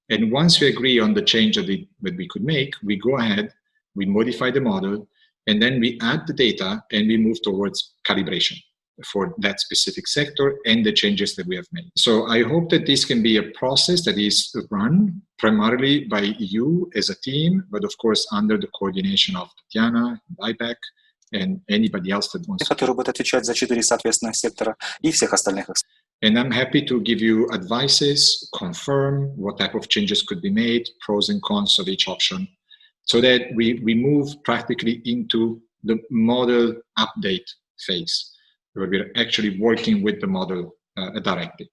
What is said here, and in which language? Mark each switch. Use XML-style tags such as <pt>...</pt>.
<en>And once we agree on the change that we could make, we go ahead, we modify the model, and then we add the data and we move towards calibration for that specific sector and the changes that we have made. So I hope that this can be a process that is run primarily by you as a team, but of course under the coordination of Tatiana, IPEC, and anybody else that wants to.</en> <ru>Который будет отвечать за 4 соответственных сектора и всех остальных.</ru> <en>And I'm happy to give you advices, confirm what type of changes could be made, pros and cons of each option, so that we move practically into the model update phase, where we're actually working with the model directly.</en>